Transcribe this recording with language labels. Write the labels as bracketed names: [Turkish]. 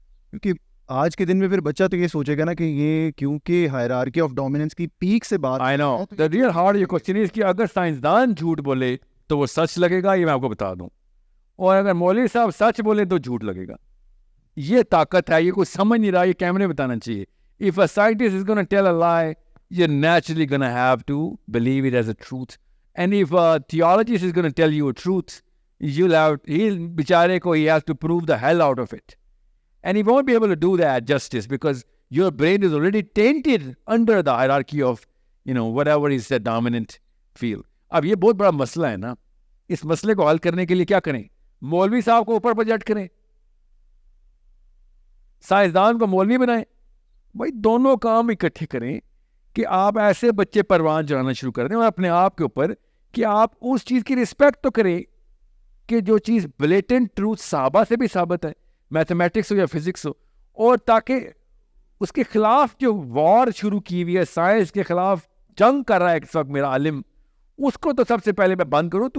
[Urdu] کیونکہ آج کے دن میں پھر بچہ تو یہ سوچے گا نا کہ یہ کیونکہ ہائرارکی آف ڈومیننس کی پیک سے بات. [English] I know the real hard [Urdu] یہ کوشچن ہے کہ اگر سائنسدان جھوٹ بولے تو وہ سچ لگے گا, یہ میں آپ کو بتا دوں, اور اگر مولوی صاحب سچ بولے تو جھوٹ لگے گا. یہ طاقت ہے, یہ کوئی سمجھ نہیں رہا, یہ کیمرے بتانا چاہیے. [English] If a scientist is going to tell a lie, you're naturally going to have to believe it as a truth. And if a theologist is going to tell you a truth, [Urdu] بیچارے کو [English] he has to prove the hell out of it. And he won't be able to do that justice because your brain is already tainted under the hierarchy of, whatever is the dominant field. [Urdu] اب یہ بہت بڑا مسئلہ ہے نا. اس مسئلے کو حل کرنے کے لیے کیا کریں؟ مولوی صاحب کو اوپر پروجیکٹ کریں, سائنسدان کو مولوی بنائیں. بھائی دونوں کام اکٹھے کریں کہ آپ ایسے بچے پروان چڑھانا شروع کر دیں اور اپنے آپ کے اوپر کہ آپ اس چیز کی رسپیکٹ تو کریں کہ جو چیز بلیٹنٹ ٹروتھ صحابہ سے بھی ثابت ہے, میتھمیٹکس ہو یا فزکس ہو, اور تاکہ اس کے خلاف جو وار شروع کی ہوئی ہے, سائنس کے خلاف جنگ کر رہا ہے اس وقت میرا عالم, اس کو تو سب سے پہلے میں بند کروں.